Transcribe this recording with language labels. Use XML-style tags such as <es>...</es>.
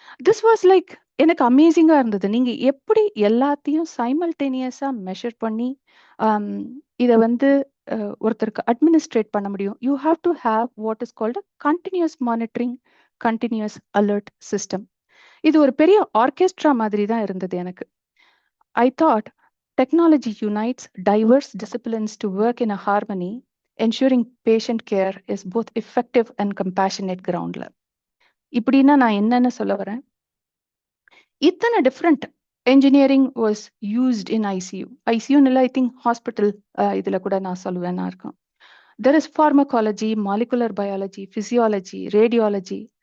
<en>this was like</en> <ta>எனக்கு அமேசிங்கா இருந்தது. நீங்க எப்படி எல்லாத்தையும் சைமல்டேனியஸா மெஷர் பண்ணி இதை வந்து ஒருத்தருக்கு அட்மினிஸ்ட்ரேட் பண்ண முடியும்.</ta> <en>You have to have what is called continuous monitoring, continuous alert system.</en> <ta>இது ஒரு பெரிய ஆர்கெஸ்ட்ரா மாதிரி தான் இருந்தது எனக்கு.</ta> <en>I thought technology unites diverse disciplines to work in a harmony, ensuring patient care is both effective and compassionate groundல.</en> <ta>இப்படின்னா நான் என்னன்னு சொல்ல வரேன், இத்தனை different</ta> <en>engineering was used in ICU.</en> <ta>ICU நில ஐ திங்க் ஹாஸ்பிட்டல் இதுல கூட நான் சொல்லுவேன் இருக்கேன்.</ta> <en>There is pharmacology, molecular biology, physiology, radiology.</en>